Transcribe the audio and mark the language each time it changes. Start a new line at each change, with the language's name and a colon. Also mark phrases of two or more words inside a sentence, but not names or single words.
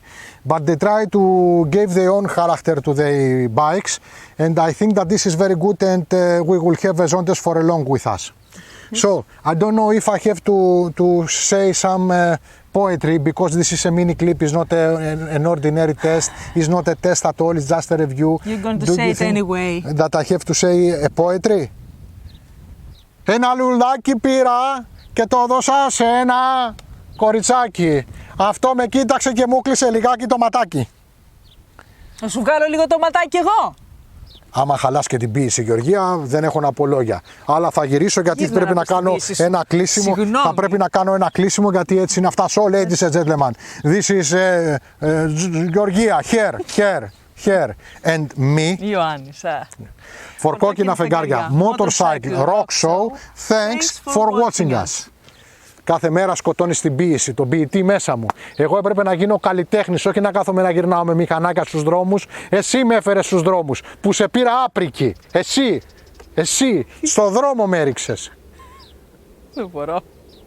English: But they try to give their own character to their bikes, and I think that this is very good, and we will have a Zondes for long with us. So I don't know if I have to say some poetry, because this is a mini clip, it's not an ordinary test, it's not a test at all, it's just a review. You're going to say it anyway. That I have to say a poetry?
Greek: Ένα λουλάκι πήρα και το έδωσα σε ένα κοριτσάκι. Αυτό με κοίταξε και μου κλείσε λιγάκι το ματάκι. Θα σου βγάλω λίγο το ματάκι εγώ. Άμα χαλάς και την ποίηση, Γεωργία, δεν έχω να πω λόγια. Αλλά θα γυρίσω γιατί πρέπει να κάνω ένα κλείσιμο. Θα πρέπει να κάνω ένα κλείσιμο γιατί έτσι είναι αυτά.
English: So, ladies and gentlemen, this is Γεωργία, here, and me. Ιωάννης. For κόκκινα φεγγάρια, Motorcycle Rock Show. Thanks for watching us.
Greek: Κάθε μέρα σκοτώνεις την ποίηση, τον ποιητή μέσα μου. Εγώ έπρεπε να γίνω καλλιτέχνης, όχι να κάθομαι να γυρνάω με μηχανάκια στους δρόμους. Εσύ με έφερες στους δρόμους, που σε πήρα άπρικη. Εσύ, στο δρόμο με έριξες. Δεν μπορώ.